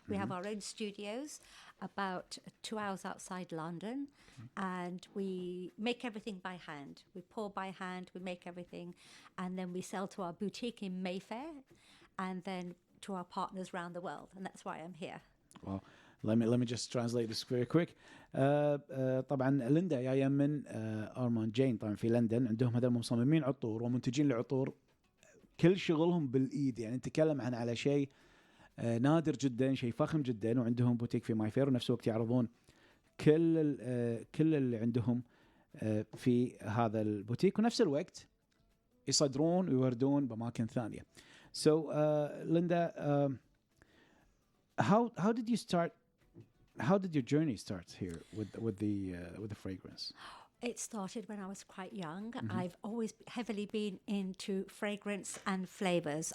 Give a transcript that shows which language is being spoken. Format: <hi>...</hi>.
<en>We have our own studios about 2 hours outside London. And we make everything by hand. We pour by hand, we make everything. And then we sell to our boutique in Mayfair and then to our partners around the world. And that's why I'm here. Well, let me just translate this very quick.</en> <ar>طبعا ليندا جايه من أورموند جين، طبعا في لندن. عندهم هذول مصممين عطور ومنتجين لعطور، كل شغلهم بالايد، يعني نتكلم عن على شيء نادر جدا، شيء فخم جدا. وعندهم بوتيك في مايفير، ونفس الوقت يعرضون كل اللي عندهم في هذا البوتيك، ونفس الوقت يصدرون ويوردون باماكن ثانيه.</ar> <en>So Linda, how did you start? How did your journey start here with the fragrance? It started when I was quite young. I've always heavily been into fragrance and flavors.</en>